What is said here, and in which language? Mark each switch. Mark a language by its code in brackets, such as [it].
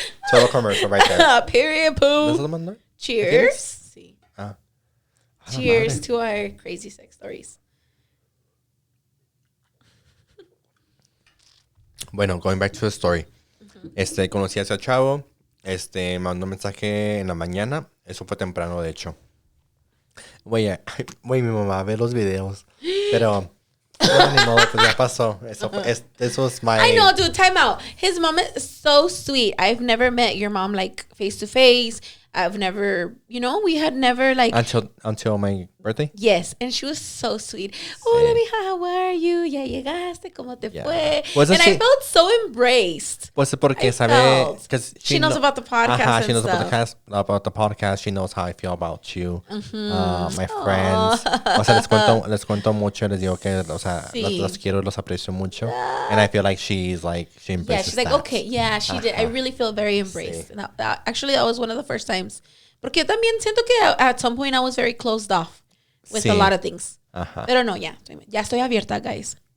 [en] Total commercial right there. Period, poo. Cheers. Sí. Cheers to our crazy sex stories. Bueno, going back to the story. [es] Conocí a ese chavo. Mandó un mensaje en la mañana. Eso fue temprano, de hecho. Güey, mi mamá ve los videos. Pero... no, ni modo, pues ya pasó. Eso es my... [en] I know, dude, time out. His mom is so sweet. I've never met your mom, like, face to face. I've never, we had never, like... Until my birthday? Yes, and she was so sweet. [es] Hola, mija, [en] how are you? [es] Ya llegaste, ¿cómo te fue? [en] I felt so embraced. [es] Pues porque sabe... [en] She knows about the podcast she knows about the podcast. She knows how I feel about you. My friends. [es] O sea, les cuento mucho. Les digo que, o sea, los quiero, los aprecio mucho. [en] And I feel like she embraces yeah, she's like, that. Okay, yeah, she did. I really feel very embraced. And actually, that was one of the first times. [es] Porque yo también siento que [en] at some point I was very closed off with a lot of things. [es] Pero no, ya estoy abierta, guys.